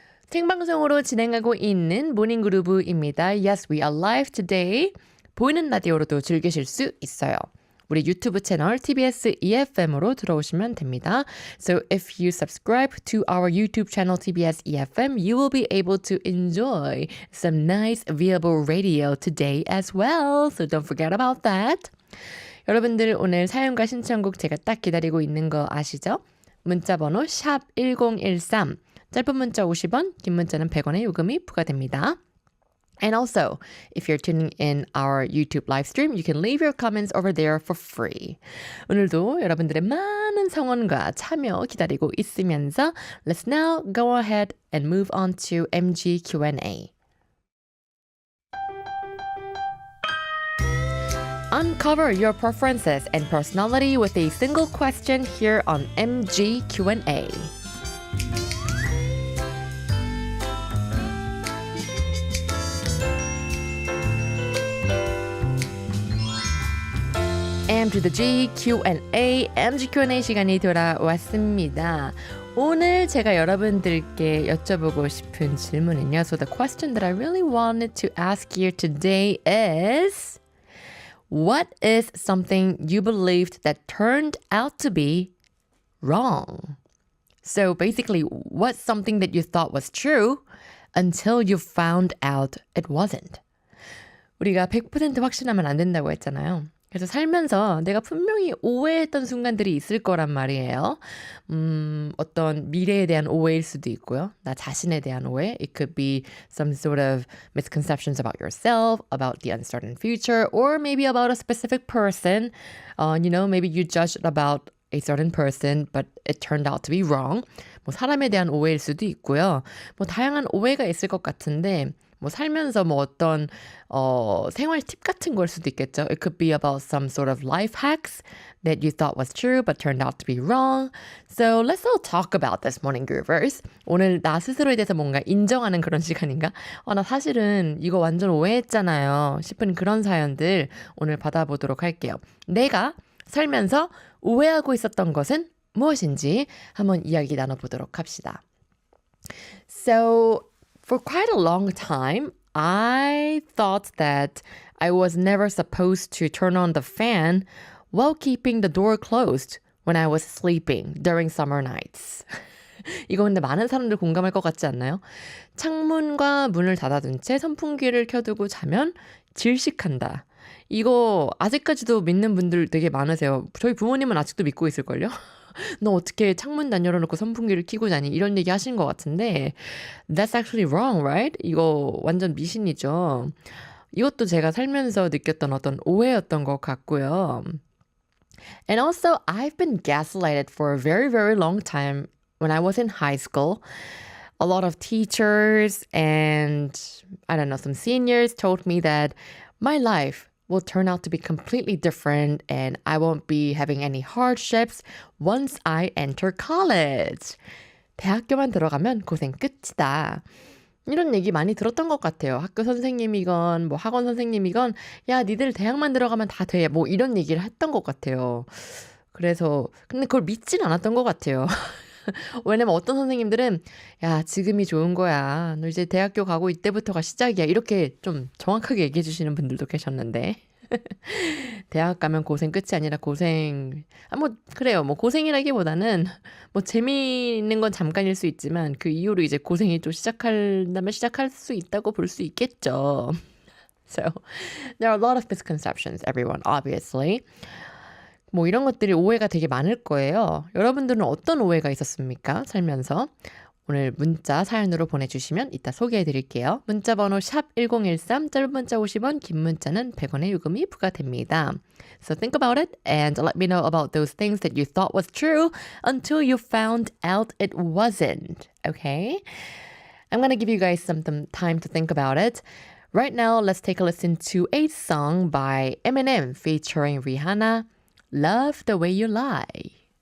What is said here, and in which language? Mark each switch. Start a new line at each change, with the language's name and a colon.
Korean: 생방송으로 진행하고 있는 모닝그루브입니다.
English: Yes, we are live today.
Korean: 보이는 라디오로도 즐기실 수 있어요. 우리 유튜브 채널 TBS EFM으로 들어오시면 됩니다.
English: So if you subscribe to our YouTube channel TBS EFM, you will be able to enjoy some nice viewable radio today as well. So don't forget about that.
Korean: 여러분들 오늘 사연과 신청곡 제가 딱 기다리고 있는 거 아시죠? 문자번호 샵 1013, 짧은 문자 50원, 긴 문자는 100원의 요금이 부과됩니다.
English: And also, if you're tuning in our YouTube live stream, you can leave your comments over there for free.
Korean: 오늘도 여러분들의 많은 성원과 참여 기다리고 있으면서
English: let's now go ahead and move on to MG Q&A. Uncover your preferences and personality with a single question here on MG Q&A.
Korean: M to the G, Q&A, MG Q&A 시간이 돌아왔습니다. 오늘 제가 여러분들께 여쭤보고 싶은 질문은요.
English: So the question that I really wanted to ask you today is, what is something you believed that turned out to be wrong? So basically, what's something that you thought was true until you found out it wasn't?
Korean: 우리가 100% 확신하면 안 된다고 했잖아요. 그래서 살면서 내가 분명히 오해했던 순간들이 있을 거란 말이에요. 어떤 미래에 대한 오해일 수도 있고요. 나 자신에 대한 오해.
English: It could be some sort of misconceptions about yourself, about the uncertain future, or maybe about a specific person. Maybe you judged about a certain person, but it turned out to be wrong.
Korean: 뭐 사람에 대한 오해일 수도 있고요. 뭐 다양한 오해가 있을 것 같은데 뭐 살면서 뭐 어떤 생활 팁 같은 걸 수도 있겠죠.
English: It could be about some sort of life hacks that you thought was true but turned out to be wrong. So let's all talk about this, morning groovers.
Korean: 오늘 나 스스로에 대해서 뭔가 인정하는 그런 시간인가? 나 사실은 이거 완전 오해했잖아요 싶은 그런 사연들 오늘 받아보도록 할게요. 내가 살면서 오해하고 있었던 것은 무엇인지 한번 이야기 나눠보도록 합시다.
English: So for quite a long time, I thought that I was never supposed to turn on the fan while keeping the door closed when I was sleeping during summer nights.
Korean: 이거 근데 많은 사람들 공감할 것 같지 않나요? 창문과 문을 닫아둔 채 선풍기를 켜두고 자면 질식한다. 이거 아직까지도 믿는 분들 되게 많으세요. 저희 부모님은 아직도 믿고 있을걸요? 너 어떻게 창문 다 열어놓고 선풍기를 켜고 자니? 이런 얘기 하시는 것 같은데
English: That's actually wrong, right?
Korean: 이거 완전 미신이죠. 이것도 제가 살면서 느꼈던 어떤 오해였던 것 같고요.
English: And also, I've been gaslighted for a very, very long time when I was in high school. A lot of teachers and, I don't know, some seniors told me that my life will turn out to be completely different and I won't be having any hardships once I enter college.
Korean: 대학교만 들어가면 고생 끝이다. 이런 얘기 많이 들었던 것 같아요. 학교 선생님이건 뭐 학원 선생님이건 야 니들 대학만 들어가면 다 돼. 뭐 이런 얘기를 했던 것 같아요. 그래서 근데 그걸 믿진 않았던 것 같아요. 왜냐면 어떤 선생님들은 야 지금이 좋은 거야. 너 이제 대학교 가고 이때부터가 시작이야. 이렇게 좀 정확하게 얘기해 주시는 분들도 계셨는데 대학 가면 고생 끝이 아니라 고생 뭐 그래요. 뭐 고생이라기보다는 뭐 재미있는 건 잠깐일 수 있지만 그 이후로 이제 고생이 또 시작한다면 시작할 수 있다고 볼 수 있겠죠.
English: So there are a lot of misconceptions, everyone, obviously.
Korean: 뭐 이런 것들이 오해가 되게 많을 거예요. 여러분들은 어떤 오해가 있었습니까? 살면서. 오늘 문자 사연으로 보내주시면 이따 소개해드릴게요. 문자번호 샵 1013, 짧은 문자 50원, 긴 문자는 100원의 요금이 부과됩니다.
English: So think about it and let me know about those things that you thought was true until you found out it wasn't. okay? I'm gonna give you guys some time to think about it. Right now, let's take a listen to a song by Eminem featuring Rihanna, Love the Way You Lie.